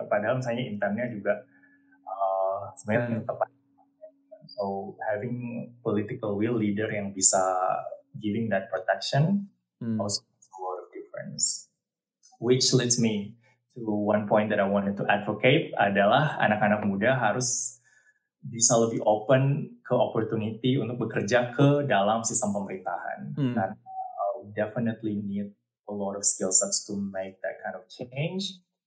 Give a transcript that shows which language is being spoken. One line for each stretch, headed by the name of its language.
Indonesian: Padahal misalnya internnya juga sebenarnya tepat.
English: So having political will leader
Indonesian: yang bisa
English: giving that protection also makes a lot of difference. Which leads me to one point that I wanted to advocate
Indonesian: adalah anak-anak muda harus bisa lebih open ke opportunity untuk bekerja ke dalam sistem pemerintahan.
English: Karena we definitely need a lot of skill sets to make that kind of change.